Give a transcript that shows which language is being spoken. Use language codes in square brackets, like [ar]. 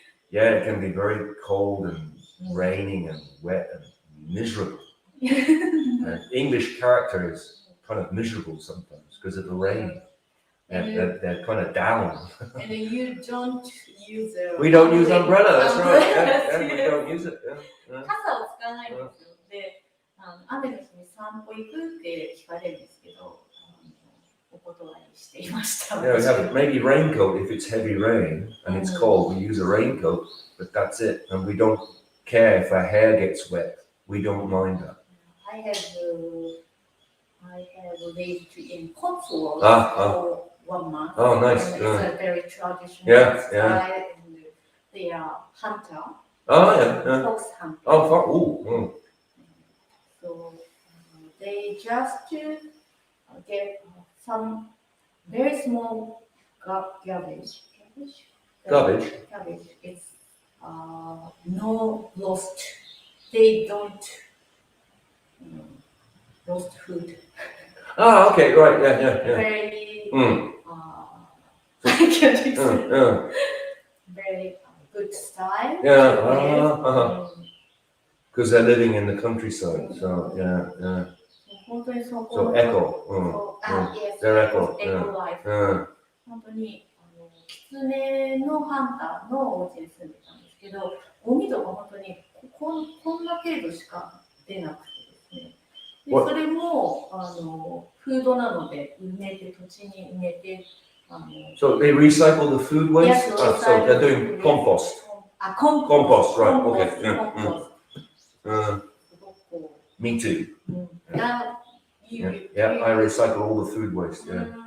[en] Yeah, it can be very cold and raining and wet and miserable. And English character is kind of miserable sometimes because of the rain. They're kind of down. And you don't use We don't use umbrella, that's right. Yeah, we don't use it. [ja] 傘を使わないんですよ。で、雨の日に散歩行くって聞かれるんですけど、お断りしていました。 [en] Yeah, we have maybe raincoat if it's heavy rain and it's cold. We use a raincoat, but that's it. And we don't care if our hair gets wet. We don't mind that. I have lived in Cotswolds for 1 month. Oh, nice. It's a very traditional Yeah. style, and they are hunter. Oh, yeah. Fox hunter. Oh. So they just get some very small garbage. Garbage? Garbage. It's no lost. They don't lost food. Ah, okay, right, yeah. Very, very good style. Yeah, because they're living in the countryside, so yeah. So eco. Yes, they're eco. life. [ja] 本当に狐のハンターのお家に住んでたんですけど、ゴミとか本当にこんな程度しか出なくてですね。でそれもフードなので土地に埋めて。 [en] So they recycle the food waste? Yes, so they're doing compost. Compost, right, okay. Me too. Yeah, I recycle all the food waste, yeah.